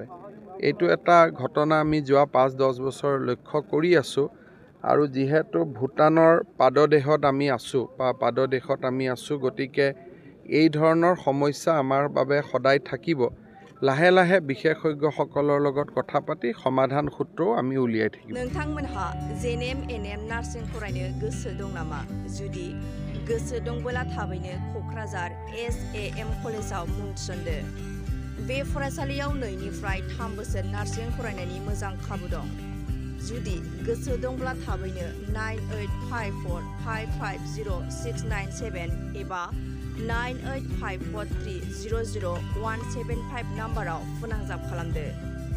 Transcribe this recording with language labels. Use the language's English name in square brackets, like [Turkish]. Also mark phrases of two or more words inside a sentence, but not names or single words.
[Assamese] এইটো এটা ঘটনা আমি যোৱা 5-10 বছৰ লক্ষ্য কৰি আছোঁ আৰু যিহেতু ভূটানৰ পাদদেশত আমি আছোঁ গতিকে এই ধৰণৰ সমস্যা আমাৰ বাবে সদায় থাকিব। লাহে লাহে বিশেষজ্ঞসকলৰ লগত কথা পাতি সমাধান সূত্ৰও আমি উলিয়াই থাকিম। [Bodo] नोंथांमोनहा जेनेम एनएम नार्सिं फरायनो गोसो दं नामा? जुदि गोसो दंबोला थाबैनो क'क्राझार SAM कलेजाव मुं थिसनदो। बे फरायसालियाव 2निफ्राय 3 बोसोर नार्सिं फरायनायनि मोजां खाबु दं। जुदि गोसो दंब्ला थाबैनो 9854550697 एबा 9854300175 नाम्बाराव फोनांजाब खालामदो।